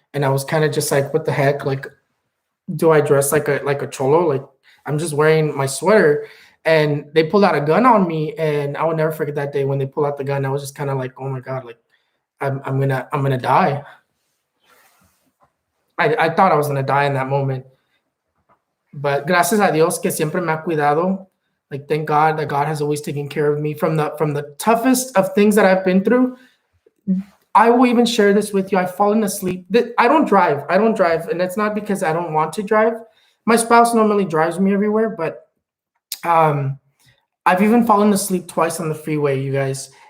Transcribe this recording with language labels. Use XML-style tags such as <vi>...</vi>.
<en>And I was kind of just like, "What the heck? Like, do I dress like a cholo? Like, I'm just wearing my sweater." And they pulled out a gun on me, and I will never forget that day when they pulled out the gun. I was just kind of like, "Oh my God, like I'm gonna die." I thought I was gonna die in that moment.</en> <es>But gracias a Dios que siempre me ha cuidado.</es> <en>Like, thank God that God has always taken care of me from the toughest of things that I've been through. I will even share this with you. I've fallen asleep. I don't drive. I don't drive, and it's not because I don't want to drive. My spouse normally drives me everywhere, but um, I've even fallen asleep twice on the freeway, you guys.</en>